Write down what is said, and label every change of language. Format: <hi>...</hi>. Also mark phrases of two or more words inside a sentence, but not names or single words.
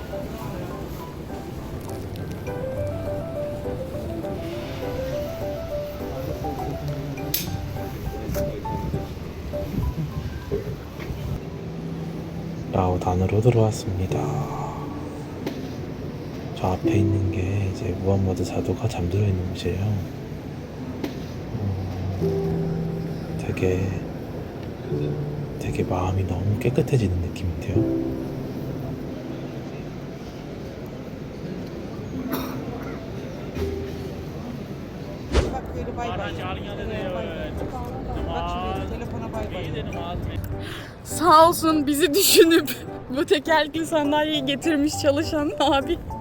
<ko>라우단으로 들어왔습니다. 저 앞에 있는 게 이제 무함마드 사도가 잠들어 있는 곳이에요. 되게 마음이 너무 깨끗해지는 느낌인데요.</ko> <tr>Sağ olsun bizi düşünüp bu tekerlekli sandalyeyi getirmiş çalışan abi.</tr>